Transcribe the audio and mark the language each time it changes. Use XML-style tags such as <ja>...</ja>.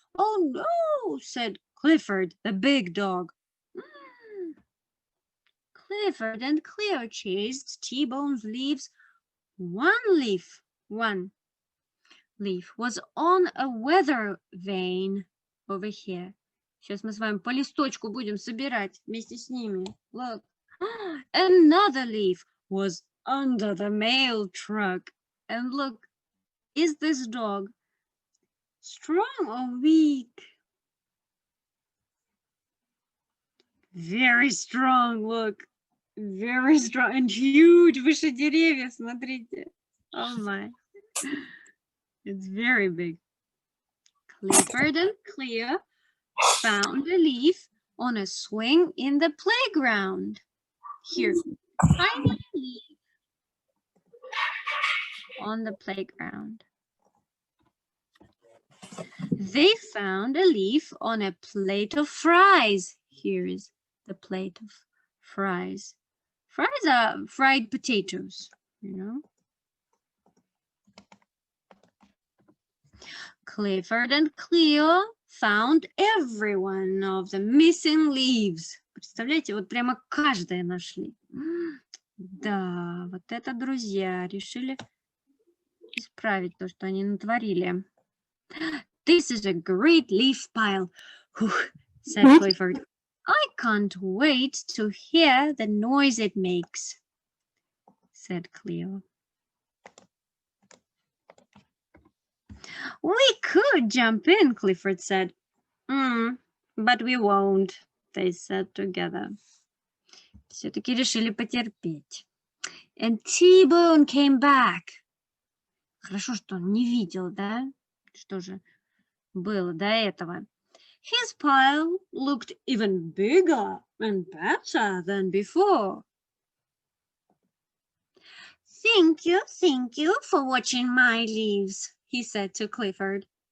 <en>Oh no, said Clifford, the big dog. Clifford and Cleo chased T-Bone's leaves. One leaf was on a weather vane over here.</en> <ru>Сейчас мы с вами по листочку будем собирать вместе с ними.</ru> <en>Look. Another leaf was under the mail truck. And look, is this dog strong or weak? Very strong, look. Very strong and huge.</en> <ru>Выше деревьев, смотрите.</ru> <en>Oh my. It's very big. Clifford and Cleo found a leaf on a swing in the playground. Here, tiny leaf on the playground. They found a leaf on a plate of fries. Here is the plate of fries. Fries are fried potatoes, you know. Clifford and Cleo found every one of the missing leaves.</en> <ru>Представляете, вот прямо каждое нашли. Да, вот это друзья решили исправить то, что они натворили.</ru> <en>This is a great leaf pile, said Clifford. I can't wait to hear the noise it makes, said Cleo. We could jump in, Clifford said. But we won't, they said together.</en> <ru>Все-таки решили потерпеть.</ru> <en>And T-Bone came back.</en> <ru>Хорошо, что он не видел, да? Что же было до этого?</ru> <en>His pile looked even bigger and better than before. Thank you for watching my leaves, he said to Clifford.</en>